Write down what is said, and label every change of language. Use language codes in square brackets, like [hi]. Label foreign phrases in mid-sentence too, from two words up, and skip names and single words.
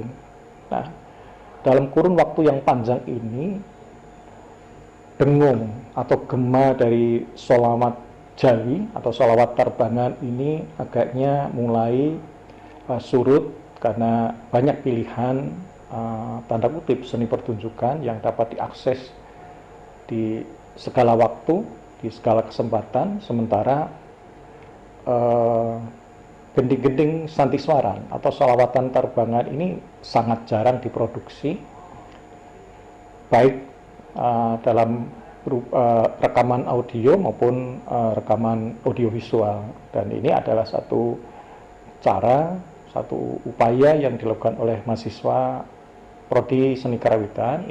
[id] Nah, dalam kurun waktu yang panjang ini, dengung atau gema dari sholawat Jawi atau sholawat terbangan ini agaknya mulai surut karena banyak pilihan tanda kutip seni pertunjukan yang dapat diakses di segala waktu, di segala kesempatan, sementara gending-gending santiswaran atau sholawatan terbangan ini sangat jarang diproduksi, baik dalam rekaman audio maupun rekaman audiovisual. Dan ini adalah satu cara, satu upaya yang dilakukan oleh mahasiswa Prodi Seni Karawitan.